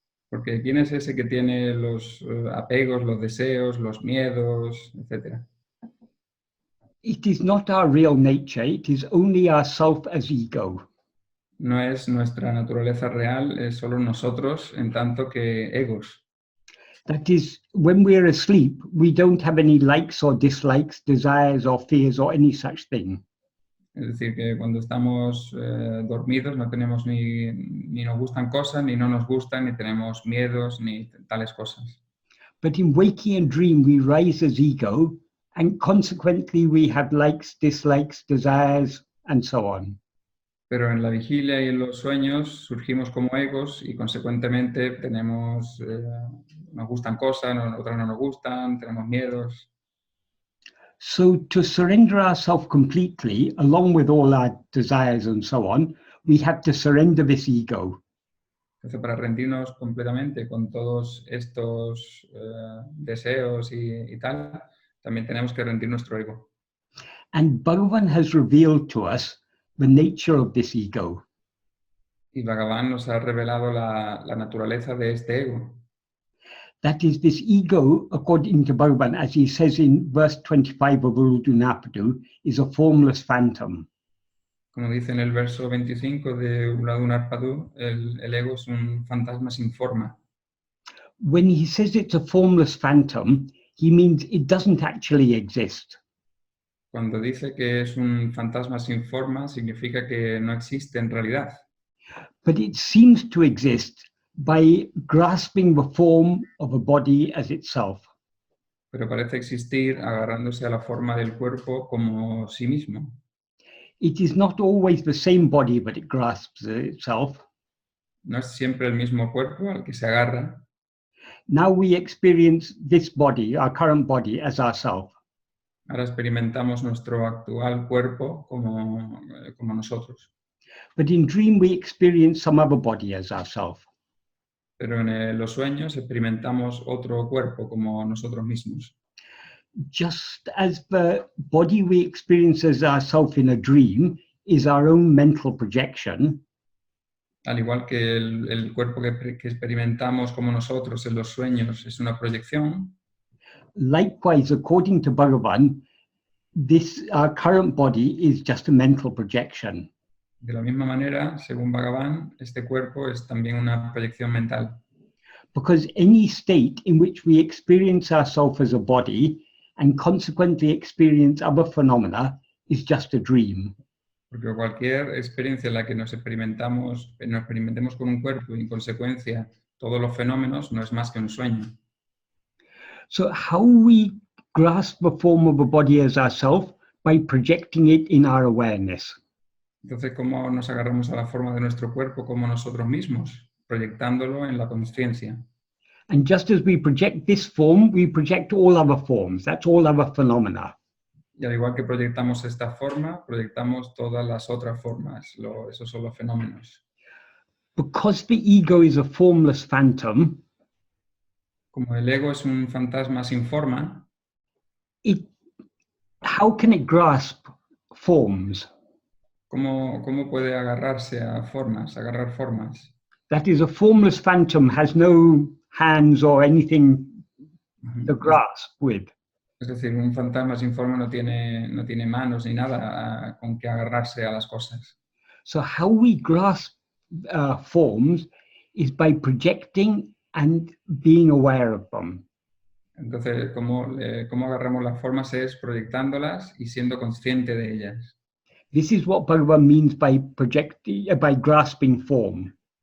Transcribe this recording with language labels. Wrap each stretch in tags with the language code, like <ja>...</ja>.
<es>Porque ¿quién es ese que tiene los apegos, los deseos, los miedos, etcétera?</es> <en>It is not our real nature, it is only ourself as ego.</en> <es>No es nuestra naturaleza real, es solo nosotros en tanto que egos.</es> <en>That is, when we're asleep, we don't have any likes or dislikes, desires or fears or any such thing.</en> <es>Es decir, que cuando estamos dormidos no tenemos ni nos gustan cosas, ni no nos gustan, ni tenemos miedos, ni tales cosas.</es> <en>But in waking and dream, we rise as ego, and consequently we have likes, dislikes, desires, and so on.</en> <es>Pero en la vigilia y en los sueños surgimos como egos y consecuentemente tenemos, nos gustan cosas, otras no nos gustan, tenemos miedos.</es> <en>So to surrender ourselves completely, along with all our desires and so on, we have to surrender this ego.</en> <es>Entonces, para rendirnos completamente con todos estos deseos y tal, también tenemos que rendir nuestro ego.</es> <en>And Bhagavan has revealed to us the nature of this ego.</en> <es>Y Bhagavan nos ha revelado la naturaleza de este ego.</es> <en>That is, this ego, according to Bhagavan, as he says in verse 25 of Urudunapadu, is a formless phantom.</en> <es>Como dice en el verso 25 de Uladunarpadu, el ego es un fantasma sin forma.</es> <en>When he says it's a formless phantom, he means it doesn't actually exist.</en> <es>Cuando dice que es un fantasma sin forma, significa que no existe en realidad.</es> <en>But it seems to exist by grasping the form of a body as itself.</en> <es>Pero parece existir agarrándose a la forma del cuerpo como sí mismo.</es> <en>It is not always the same body that it grasps itself.</en> <es>No es siempre el mismo cuerpo al que se agarra.</es> <en>Now we experience this body, our current body, as ourself.</en> <es>Ahora experimentamos nuestro actual cuerpo como nosotros.</es> <en>But in dream we experience some other body as ourself.</en> <es>Pero en los sueños experimentamos otro cuerpo como nosotros mismos.</es> <en>Just as the body we experience as ourself in a dream is our own mental projection,</en> <es>Al igual que el cuerpo que experimentamos como nosotros en los sueños es una proyección,</es> <en>likewise, according to Bhagavan, our current body is just a mental projection.</en> <es>de la misma manera, según Bhagavan, este cuerpo es también una proyección mental.</es> <en>Because any state in which we experience ourselves as a body and consequently experience other phenomena is just a dream.</en> <es>Porque cualquier experiencia en la que nos experimentemos con un cuerpo y en consecuencia todos los fenómenos no es más que un sueño.</es> <en>So how we grasp the form of a body as ourself? By projecting it in our awareness.</en> <es>Entonces, ¿cómo nos agarramos a la forma de nuestro cuerpo como nosotros mismos? Proyectándolo en la conciencia.</es> <en>And just as we project this form, we project all other forms. That's all other phenomena.</en> <es>Y al igual que proyectamos esta forma, proyectamos todas las otras formas. Esos son los fenómenos.</es> <en>Because the ego is a formless phantom,</en> <es>Como el ego es un fantasma sin forma,</es> <en>how can it grasp forms?</en> <es>¿cómo puede agarrarse a formas, agarrar formas?</es> <en>That is, a formless phantom has no hands or anything to grasp with.</en> <es>Es decir, un fantasma sin forma no tiene manos ni nada con que agarrarse a las cosas.</es> <en>So how we grasp forms is by projecting and being aware of them.</en> <es>Entonces, ¿cómo agarramos las formas? Es proyectándolas y siendo consciente de ellas.</es> <en>This is what Bhagavan means by by grasping form.</en>